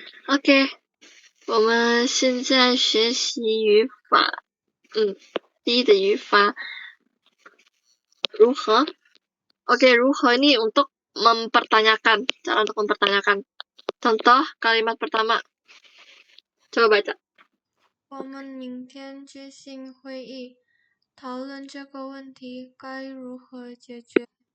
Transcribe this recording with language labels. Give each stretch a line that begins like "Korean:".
Chinese: OK， 我们现在学习语法。第一的语法如何
Indonesian: Oke, 如何 ini untuk mempertanyakan, cara untuk mempertanyakan. Contoh kalimat pertama. Coba baca.
Chinese: 我们明天举行会议，讨论这个问题该如何解决。